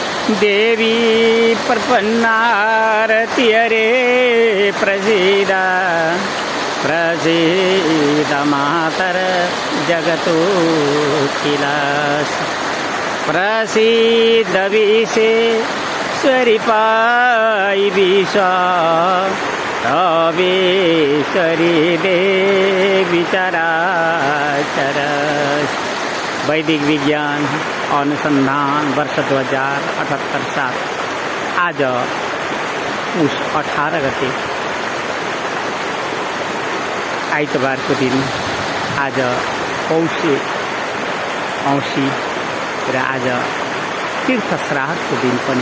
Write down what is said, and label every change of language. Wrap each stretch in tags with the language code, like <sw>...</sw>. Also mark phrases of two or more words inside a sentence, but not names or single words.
<sa>देवी प्रपन्नारति हरे प्रसीद प्रसीद मातर जगतोऽखिलस्य प्रसीद विश्वेश्वरि पाहि विश्वेश्वरि देवी चराचरस्य।</sa> <ne>वैदिक विज्ञान अनुसंधान वर्ष 2078 साल आज पुष 18 गते आइतबारको दिन आज पौषे औँसी र आज तीर्थ श्राद्धको दिन पनि।</ne>